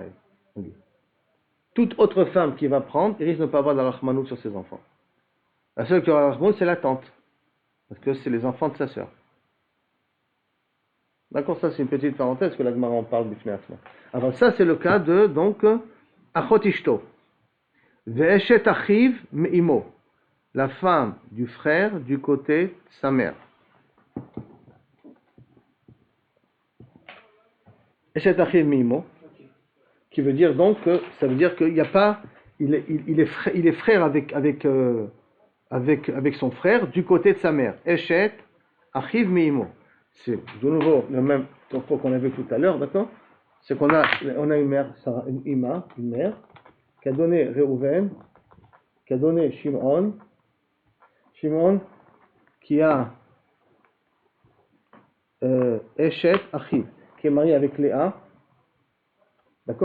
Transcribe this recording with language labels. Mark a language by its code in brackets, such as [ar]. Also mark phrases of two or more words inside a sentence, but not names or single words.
[fr] Elle. Toute autre femme qui va prendre, il risque de ne pas avoir de la rachmanout sur ses enfants. La seule qui aura la rachmanout, c'est la tante, parce que c'est les enfants de sa sœur. D'accord, ça c'est une petite parenthèse que la Gemara en parle du Fneasma. Alors ça c'est le cas de, donc, [he] אחות אשתו. ואשת אחיו מאמו. [fr] La femme du frère du côté de sa mère. [he] אשת אחיו מאמו. [fr] Qui veut dire donc que, ça veut dire qu'il n'y a pas, il est frère avec son frère du côté de sa mère. [he] אשת אחיו מאמו. [fr] C'est de nouveau le même topo qu'on a vu tout à l'heure, d'accord? C'est qu'on a une mère, une mère, qui a donné Reuven, qui a donné Shimon qui a [he] אשת אחיו, [fr] qui est marié avec Léa, d'accord?